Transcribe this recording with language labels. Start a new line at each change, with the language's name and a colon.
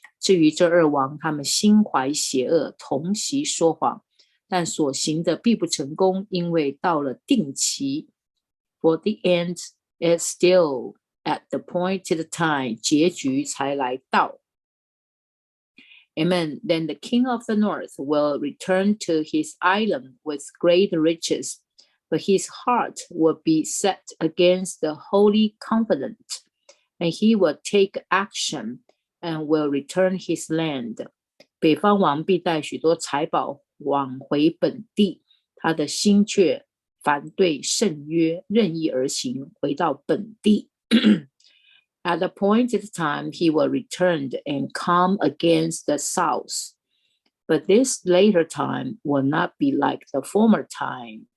Chinese: 至于这二王，他们心怀邪恶，同席说谎，但所行的必不成功，因为到了定期。
English: For the end is still at the appointed time.
Chinese: 结局才来到。Amen.
English: Then the king of the north will return to his island with great riches, but his heart will be set against the holy covenant, and he will take action and will return his land.
Chinese: 北方王必带许多财宝往回本地，他的心却反对圣约，任意而行，回到本地。
English: At the appointed time, he will return and come against the south. But this later time will not be like the former time.